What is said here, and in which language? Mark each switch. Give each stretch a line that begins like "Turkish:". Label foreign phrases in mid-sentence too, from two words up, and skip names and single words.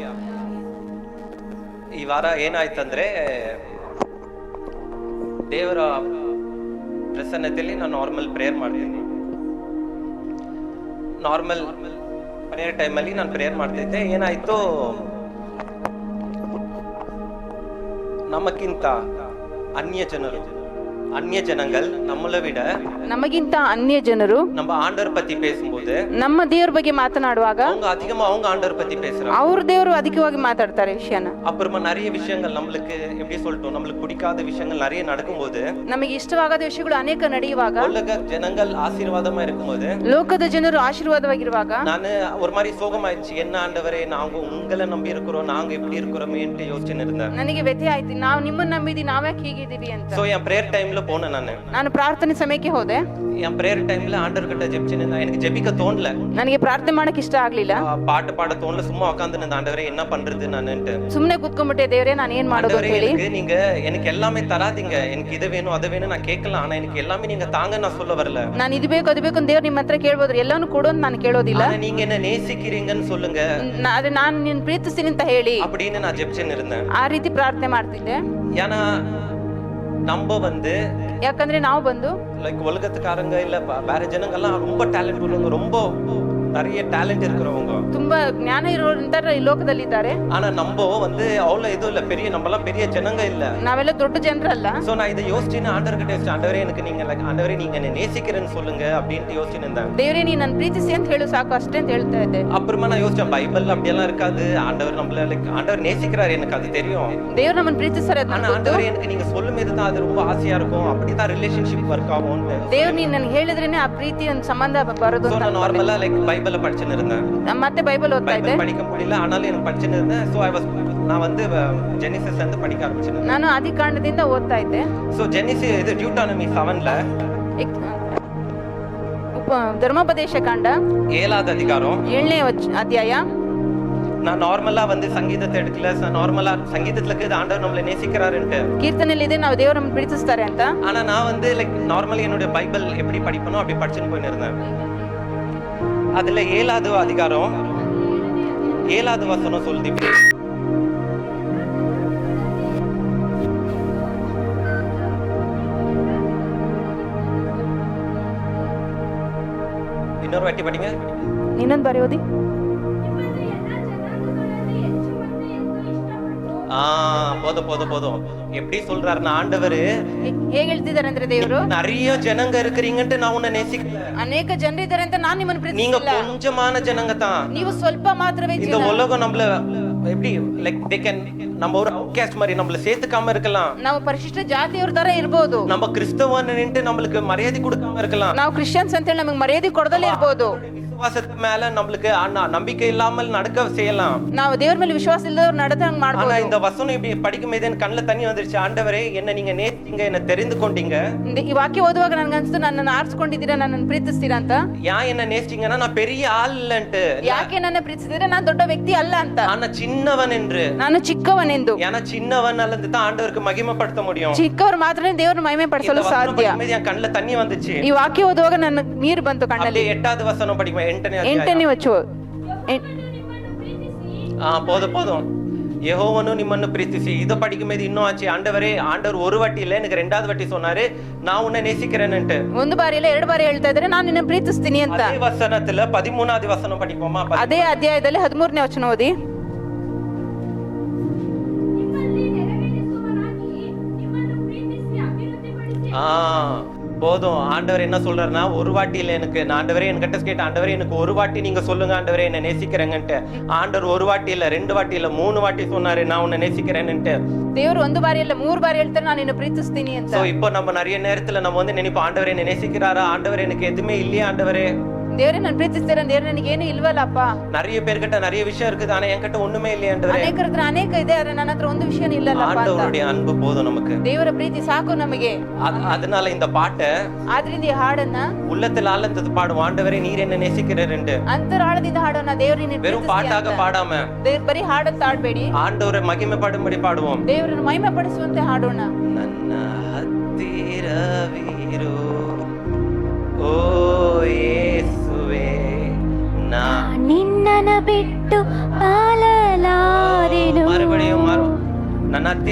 Kannada: ಈ ವಾರ ಏನಾಯ್ತಂದ್ರೆ, ದೇವರ ಪ್ರಸನ್ನತೆಯಲ್ಲಿ ನಾನು
English: normal prayer
Kannada: ಮಾಡ್ತೀನಿ.
English: normal prayer time
Kannada: ನಾನು ಪ್ರೇಯರ್ ಮಾಡ್ತಿದ್ದೆ. ಏನಾಯ್ತು, ನಮಕ್ಕಿಂತ ಅನ್ಯ ಜನರು
Tamil: அந்நிய ஜனங்கள் நம்மளை விட
Kannada: ನಮಗಿಂತ ಅನ್ಯ ಜನರು
Tamil: நம்ம ஆண்டவர் பத்தி பேசும்போது
Kannada: ನಮ್ಮ ದೇವ್ರ ಬಗ್ಗೆ ಮಾತನಾಡುವಾಗ
Tamil: அவங்க அதிகமா அவங்க ஆண்டவர் பத்தி பேசுறாங்க.
Kannada: ಅವ್ರ ದೇವರು ಅಧಿಕವಾಗಿ ಮಾತಾಡ್ತಾರೆ ವಿಷಯನ.
Tamil: அப்புறமா நிறைய விஷயங்கள் நம்மளுக்கு எப்படி சொல்லிட்டோம், நம்மளுக்கு பிடிக்காத விஷயங்கள் நிறைய நடக்கும்போது,
Kannada: ನಮಗೆ ಇಷ್ಟವಾಗದ ವಿಷಯಗಳು ಅನೇಕ ನಡೆಯುವಾಗ,
Tamil: உலக ஜனங்கள் ஆசீர்வாதமா இருக்கும்போது, ಲೋಕದ ಜನರು ಆಶೀರ್ವಾದವಾಗಿರುವಾಗ நான் ஒரு மாதிரி சோகமாயிடுச்சு. என்ன ஆண்டவரே, நாங்க உங்களை நம்பி இருக்கிறோம், நாங்க எப்படி இருக்கிறோமேன்ட்டு யோசிச்சுன்னு இருந்தேன்.
Kannada: ನನಗೆ ವ್ಯಥೆ ಆಯ್ತು, ನಾವು ನಿಮ್ಮನ್ನ ನಂಬಿದಿ, ನಾವ್ಯಾಕೆ ಹೀಗಿದ್ದೀವಿ ಅಂತ.
Tamil: சோ என்
English: prayer time
Tamil: போனேன்.
Kannada: ನಾನು ಪ್ರಾರ್ಥನೆ ಸಮಯಕ್ಕೆ ಹೋದೆ.
Tamil: என்
English: prayer time
Tamil: ஆண்டவர் கிட்ட ஜெபிச்சுன்னு இருந்தேன். எனக்கு ஜெபிக்க தோணல,
Kannada: ನನಗೆ ಪ್ರಾರ್ಥನೆ ಮಾಡಕ್ ಇಷ್ಟ ಆಗ್ಲಿಲ್ಲ,
Tamil: பாட்டு பாட தோணல. சும்மா உட்கார்ந்து இருந்தேன். ஆண்டவரே என்ன பண்றது நானுன்ட்டு
Kannada: ಸುಮ್ನೆ ಕೂತ್ಕೊಂಡ್ಬಿಟ್ಟೆ. ದೇವರೇ ನಾನು ಏನ್ ಮಾಡೋದು ಅಂತ ಹೇಳಿ.
Tamil: நீங்க எனக்கு எல்லாமே தராதீங்க, எனக்கு இது வேணும் அது வேணும் நான் கேட்கலாம், ஆனா எனக்கு எல்லாமே நீங்க தாங்க நான் சொல்ல வரல.
Kannada: ನಾನು ಇದು ಬೇಕು ಅದು ಬೇಕು ಅಂತ ದೇವ್ರು ನಿಮ್ಮ ಹತ್ರ ಕೇಳ್ಬೋದ್ರಿ, ಎಲ್ಲಾನು ಕೊಡು ಅಂತ ನಾನು ಕೇಳೋದಿಲ್ಲ.
Tamil: ஆனா நீங்க என்ன நேசிக்கிறீங்கன்னு சொல்லுங்க,
Kannada: ಆದ್ರೆ ನಾನು ನಿನ್ನ ಪ್ರೀತಿಸ್ತೀನಿ ಅಂತ ಹೇಳಿ
Tamil: அப்படின்னு நான் ஜெபிச்சுன்னு இருந்தேன்.
Kannada: ಆ ರೀತಿ ಪ್ರಾರ್ಥನೆ ಮಾಡ್ತಿದ್ದೆ.
Tamil: ஏன்னா நம்ம
Kannada: ಯಾಕಂದ್ರೆ ನಾವು ಬಂದು
Tamil: லைக் உலகத்துக்காரங்க இல்ல வேற ஜனங்கள்லாம் ரொம்ப டேலண்ட் உள்ளவங்க, ரொம்ப நிறைய டேலண்ட் இருக்கிறவங்க,
Kannada: ತುಂಬಾ ಜ್ಞಾನ ಇರೋರು ಈ ಲೋಕದಲ್ಲಿ ಇದ್ದಾರೆ.
Tamil: ஆனா நம்ம அவ்வளவு எதுவும் இல்ல, பெரிய நம்மலாம் பெரிய ஜனங்க இல்ல,
Kannada: ನಾವೆಲ್ಲ ದೊಡ್ಡ ಜನರಲ್ಲ.
Tamil: சோ நான் இதை யோசிச்சுன்னு ஆண்டவர் கிட்ட ஆண்டவரே எனக்கு நீங்க ஆண்டவரே நீங்க என்ன நேசிக்கிறேன்னு சொல்லுங்க அப்படின்ட்டு யோசிச்சுன்னு இருந்தேன்.
Kannada: ದೇವರೇ ನೀ ನನ್ನ ಪ್ರೀತಿಸಿ ಅಂತ ಹೇಳು ಸಾಕು ಅಷ್ಟೇ ಅಂತ ಹೇಳ್ತಾ ಇದ್ದೆ.
Tamil: அப்புறமா நான் யோசிச்சேன், பைபிள் அப்படியெல்லாம் இருக்காது. ஆண்டவர் நம்மள ஆண்டவர் நேசிக்கிறாரு, எனக்கு அது தெரியும்.
Kannada: ದೇವ್ರು ನಮ್ಮನ್ನ ಪ್ರೀತಿಸ್ತಾರೆ.
Tamil: ஆனா ஆண்டவர் எனக்கு நீங்க சொல்லும்போது தான் அது ரொம்ப ஆசையா இருக்கும், அப்படிதான்
English: relationship work
Tamil: ஆகும்.
Kannada: ದೇವ್ರು ನೀನ್ ನನ್ಗೆ ಹೇಳಿದ್ರೇನೆ ಆ ಪ್ರೀತಿ ಒಂದು ಸಂಬಂಧ ಬರೋದು ಅಂತ.
Tamil: நான் நார்மலா லைக் பைபிள படிச்சுன்னு இருந்தேன்.
Kannada: ಮತ್ತೆ ಬೈಬಲ್ ಓದ್ತಾ ಇದ್ದೆ.
Tamil: படிக்க முடியல, ஆனாலும் எனக்கு படிச்சுன்னு இருந்தேன். சோ நான் ஜெனிசிஸ் வந்து படிக்க ஆரம்பிச்சேன்.
Kannada: ನಾನು ಆದಿಕಾಂಡದಿಂದ ಓದ್ತಾ ಇದ್ದೆ.
Tamil: சோ ஜெனிசிஸ் இது டியூட்டானமி 7ல
Kannada: ಧರ್ಮೋಪದೇಶ ಕಾಂಡ
Tamil: 7வது அதிகாரம்
Kannada: 7ನೇ ಅಧ್ಯಾಯ.
Tamil: நான் நார்மலா சங்கீதத்தை எடுக்கல, நார்மலா சங்கீதத்துல இருக்குது ஆண்டவர் நம்மளை நேசிக்கிறாருன்ட்டு.
Kannada: ಕೀರ್ತನೆಯಲ್ಲಿ ಇದೆ ನಾವು ದೇವರು ನಮ್ಮನ್ನು ಪ್ರೀತಿಸ್ತಾರೆ ಅಂತ.
Tamil: ஆனா நான் லைக் நார்மலி என்னோட பைபிள் எப்படி படிப்பனோ அப்படி படிச்சுன்னு போயின்னு இருந்தேன். அதுல 7வது அதிகாரம் 7வது வசனம் சொல்லுது இப்படி, இன்னொரு வாட்டி படிங்க.
Kannada: ಇನ್ನೊಂದು ಬಾರಿ ಓದಿ.
Tamil: போதும். எப்படி சொல்றாருன்னா ஆண்டவர்
Kannada: ಹೇಗೆ ಹೇಳ್ತಿದ್ದಾರೆ ಅಂದ್ರೆ ದೇವರು,
Tamil: நிறைய ஜனங்க இருக்கிறீங்கன்ட்டு நான் உன்னை நேசிக்கல.
Kannada: ಅನೇಕ ಜನರಿದ್ದಾರೆ ಅಂತ ನಾನು ನಿಮ್ಮನ್ನು
Tamil: நீங்க
Kannada: ಪ್ರೀತಿಸಿಲ್ಲ.
Tamil: கொஞ்சமான ஜனங்க தான்.
Kannada: ನೀವು ಸ್ವಲ್ಪ ಮಾತ್ರವೇ
Tamil: இந்த
Kannada: ಜನ.
Tamil: உலகம் நம்மள எப்படி லைக்
English: they can
Tamil: நம்ம ஒரு அவுட்காஸ்ட் மாதிரி நம்மள சேர்த்துக்காம இருக்கலாம்.
Kannada: ನಾವು ಪರಿಶಿಷ್ಟ ಜಾತಿಯವ್ರ ತರ ಇರಬಹುದು.
Tamil: நம்ம கிறிஸ்தவன்னுட்டு நம்மளுக்கு மரியாதை கொடுக்காம இருக்கலாம்.
Kannada: ನಾವು ಕ್ರಿಶ್ಚಿಯನ್ಸ್ ಅಂತ ಹೇಳಿ ನಮಗೆ ಮರ್ಯಾದೆ ಕೊಡದಲ್ಲೇ ಇರಬಹುದು.
Tamil: விசுவாசத்து மேல நம்மளுக்கு நம்பிக்கை இல்லாமல் நடக்க செய்யலாம்.
Kannada: ನಾವು ದೇವರ ಮೇಲೆ ವಿಶ್ವಾಸ ಇಲ್ಲದವ್ರು நடந்தாங்க
Tamil: ஆனா
Kannada: ಮಾಡಬಹುದು.
Tamil: இந்த வசனம் இப்படி படிக்கும்போது எனக்கு கண்ணுல தண்ணி வந்துருச்சு. ஆண்டவரே என்ன நீங்க நேசிங்க, என்ன தெரிந்து கொண்டீங்க.
Kannada: ಈ ವಾಕ್ಯ ಓದುವಾಗ ನನಗೆ ಅನ್ಸ್ತು ನನ್ನನ್ನು ಆರಿಸಿಕೊಂಡಿದ್ದೀರಾ, ನನ್ನನ್ನು ಪ್ರೀತಿಸ್ತೀರಾ ಅಂತ.
Tamil: என்ன நேசிச்சீங்கன்னா நான் பெரிய ஆள் இல்லன்ட்டு,
Kannada: ಯಾಕೆ ನನ್ನ ಪ್ರೀತಿಸಿದ್ರೆ ನಾನು ದೊಡ್ಡ ವ್ಯಕ್ತಿ ಅಲ್ಲ ಅಂತ,
Tamil: ஆனா சின்னவன் என்று.
Kannada: ನಾನು ಚಿಕ್ಕವನೆಂದು.
Tamil: ஏன்னா சின்னவன் அல்லது தான் ஆண்டவருக்கு மகிமைப்படுத்த முடியும்.
Kannada: ಚಿಕ್ಕವರು ಮಾತ್ರನೇ ದೇವರನ್ನು ಮಹಿಮೆ ಪಡಿಸಲು ಸಾಧ್ಯ.
Tamil: என் கண்ணுல தண்ணி வந்துச்சு.
Kannada: ಈ ವಾಕ್ಯ ಓದುವಾಗ ನನ್ನ ನೀರು ಬಂತು ಕಣ್ಣಲ್ಲಿ.
Tamil: 8வது ವಚನ படிக்கும்.
Kannada: 8ನೇ ವಚನ. போதும். ಯೆಹೋವನು ನಿಮ್ಮನ್ನು ಪ್ರೀತಿಸಿ.
Tamil: இத படிக்கும்போது இன்னும் ஆச்சு. ஆண்டவர் ஒரு வாட்டி இல்ல, எனக்கு 2வது வாட்டி சொன்னாரு நான் உன்னை நேசிக்கிறேன்னுட்டு.
Kannada: ಒಂದು ಬಾರಿ ಇಲ್ಲ, 2 ಬಾರಿ ಹೇಳ್ತಾ ಇದ್ದಾರೆ ನಾನು ನಿನ್ನ ಪ್ರೀತಿಸ್ತೀನಿ ಅಂತ.
Tamil: அதே வசனத்துல 13வது வசனம் படிப்போமா?
Kannada: ಅದೇ ಅಧ್ಯಾಯದಲ್ಲಿ 13ನೇ ವಚನ ಓದಿ.
Tamil: போதும். ஆண்டவர் என்ன சொல்றாருன்னா, ஒரு வாட்டி இல்ல எனக்கு, ஆண்டவரே என்கிட்ட கேட்ட ஆண்டவரே எனக்கு ஒரு வாட்டி நீங்க சொல்லுங்க ஆண்டவரே என்ன நேசிக்கிறேங்கன்ட்டு. ஆண்டவர் ஒரு வாட்டி இல்ல, 2 வாட்டி இல்ல, 3 வாட்டி சொன்னாரு நான் உன்னை நேசிக்கிறேன்னுட்டு.
Kannada: ದೇವರು ಒಂದು ಬಾರಿ ಇಲ್ಲ 3 ಬಾರಿ ಹೇಳ್ತಾರೆ ನಾನು ನಿನ್ನ ಪ್ರೀತಿಸ್ತೀನಿ ಅಂತ.
Tamil: சோ இப்போ நம்ம நிறைய நேரத்துல நம்ம நினைப்போம், ஆண்டவரே என்ன நேசிக்கிறாரா, ஆண்டவர் எனக்கு எதுவுமே இல்லையா, ஆண்டவரே
Kannada: ದೇವರೇ ನಾನು ಪ್ರೀತಿಸ್ತೀರಾ, ದೇವ್ರ ನನಗೆ ಏನು ಇಲ್ವಲ್ಲಪ್ಪ.
Tamil: நிறைய பேர்கிட்ட நிறைய விஷயம் இருக்குது, ஆனா என்கிட்ட ஒண்ணுமே இல்லையா ஆண்டவரே.
Kannada: ಅನೇಕರ ಹತ್ರ ಅನೇಕ ಇದೆ, ಆದ್ರೆ ನನ್ನ ಹತ್ರ ಒಂದು ವಿಷಯ ಇಲ್ಲಲ್ಲಪ್ಪ ಅಂತ.
Tamil: ஆண்டவருடைய அன்பு போதும் நமக்கு.
Kannada: ದೇವರ ಪ್ರೀತಿ ಸಾಕು ನಮಗೆ.
Tamil: அதனால இந்த பாட்டை
Kannada: ಆದ್ರಿಂದ ಈ ಹಾಡನ್ನ
Tamil: உள்ளத்தில் ஆழ்ந்து பாடுவோம். ஆண்டவரே நீர் என்ன நேசிக்கிறேன்ட்டு
Kannada: ಅಂತರಾಳದಿಂದ ಹಾಡೋಣ. ದೇವರೇ ನೀನು
Tamil: வெறும் பாட்டாக பாடாம
Kannada: ಬರೀ ಹಾಡಂತ ಹಾಡಬೇಡಿ,
Tamil: ஆண்டவரை மகிமை பாடும்படி பாடுவோம்.
Kannada: ದೇವರನ್ನು ಮಹಿಮೆ ಪಡಿಸುವಂತೆ ಹಾಡೋಣ. ನನ್ನ ಹತ್ತಿರವಿರು ಓ ಯೇಸುವೇ, ನಾ ನಿನ್ನನ ಬಿಟ್ಟು ಬಾಳಲಾರೆನು. ಮறுபடியும் ನನ್ನ